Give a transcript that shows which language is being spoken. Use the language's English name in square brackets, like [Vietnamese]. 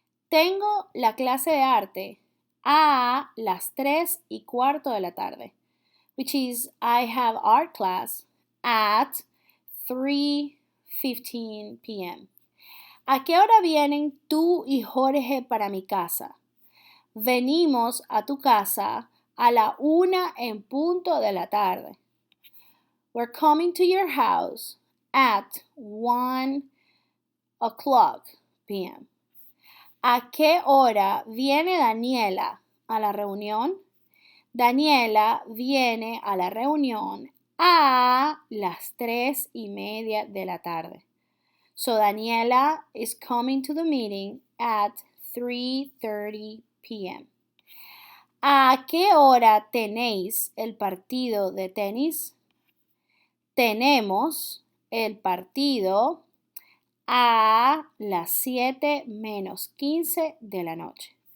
[Spanish] Tengo la clase de arte a las 3:15 de la tarde, [English] which is I have art class at 3:15 p.m. [Spanish] ¿A qué hora vienen tú y Jorge para mi casa? Venimos a tu casa a la 1 en punto de la tarde. [English] We're coming to your house at 1 o'clock p.m. [Spanish] ¿A qué hora viene Daniela a la reunión? Daniela viene a la reunión a las 3:30 de la tarde. [English] So Daniela is coming to the meeting at 3:30 p.m. [Spanish] ¿A qué hora tenéis el partido de tenis? Tenemos el partido a las 7 menos 15 de la noche.